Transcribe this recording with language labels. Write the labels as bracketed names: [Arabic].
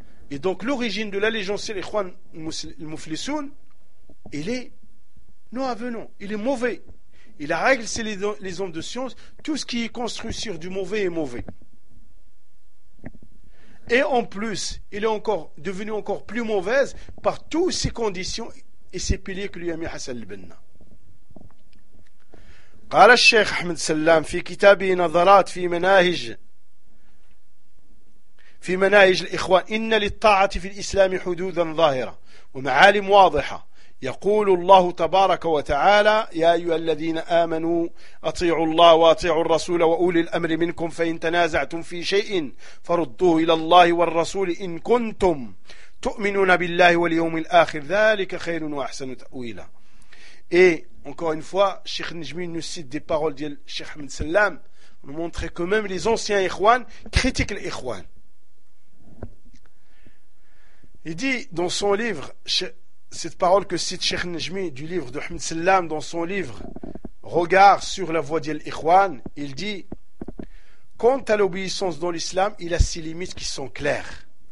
[French] Et donc l'origine de l'allégeance à l'Ikhwan al-Muflisoun, il est non avenant, il est mauvais. Et la règle, c'est les hommes de science, tout ce qui est construit sur du mauvais est mauvais. Et en plus, il est encore devenu encore plus mauvaise par toutes ces conditions et ces piliers que lui a mis Hassan al-Banna. [Arabic] قال الشيخ أحمد سلام في كتابه نظرات في مناهج في مناهج الإخوان إن للطاعة في الإسلام حدودا ظاهرة ومعالم واضحة يقول الله تبارك وتعالى يا أيها الذين آمنوا أطيعوا الله وأطيعوا الرسول وأولي الأمر منكم فإن تنازعتم في شيء فردوه إلى الله والرسول إن كنتم تؤمنون بالله واليوم الآخر ذلك خير وأحسن تأويلا. [French] Et encore une fois, Cheikh Najmi nous cite des paroles de Cheikh Ahmed Salam pour montrer que même les anciens Ikhwan critiquent l'Ikhwan. Il dit dans son livre, cette parole que cite Cheikh Najmi du livre de Ahmed Salam dans son livre Regard sur la voie d'Ikhwan, il dit quant à l'obéissance dans l'islam, il a ses limites qui sont claires.